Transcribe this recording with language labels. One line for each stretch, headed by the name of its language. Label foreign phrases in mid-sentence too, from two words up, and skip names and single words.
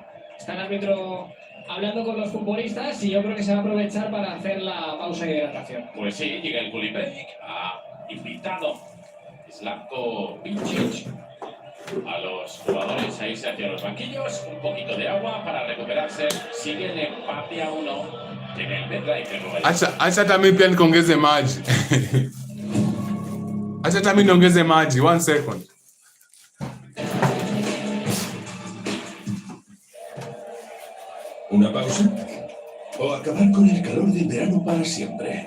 Spanish: Está el árbitro hablando con los futbolistas y yo creo que se va a aprovechar para hacer la pausa de hidratación. Pues sí, llega el
English: cooling break,
Spanish: ha invitado Slavko Vincic a los jugadores a irse hacia los banquillos, un poquito de agua para recuperarse, sigue el empate a 1 en el MetLife.
Swahili: Acha também pia niongeze maji. Acha também niongeze maji, 1 second.
Spanish: ¿Una pausa? ¿O acabar con el calor del verano para siempre?